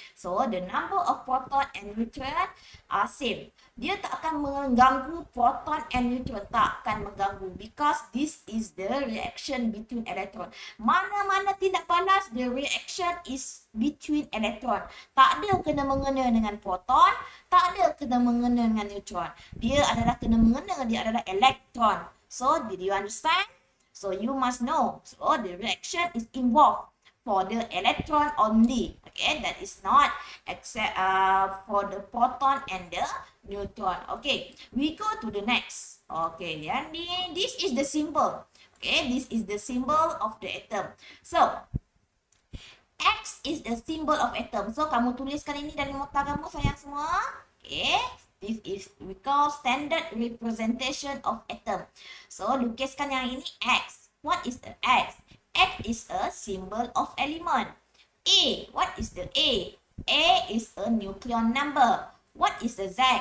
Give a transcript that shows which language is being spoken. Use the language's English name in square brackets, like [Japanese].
[English] So, the number of proton and neutron are same. [Malay] Dia tak akan mengganggu proton and neutron, tak akan mengganggu [English] because this is the reaction between electron. [Malay] Mana-mana tindak balas, [English] the reaction is between electron. [Malay] Tak ada kena-mengena dengan proton, tak ada kena-mengena dengan neutron. Dia adalah kena-mengena, dia adalah elektron. [English] So, did you understand? So, you must know. So, the reaction is involved for the electron only. Okay, that is not except for the proton and the neutron. Okay, we go to the next. Okay, and this is the symbol. Okay, this is the symbol of the atom. So, X is the symbol of atom. [Malay] So, kamu tuliskan ini dalam nota kamu sayang semua. [English] Okay, this is we call standard representation of atom. So, [Malay] lukiskan yang ini X. [English] What is the X? X is a symbol of element. A, what is the A? A is a nucleon number. What is the Z?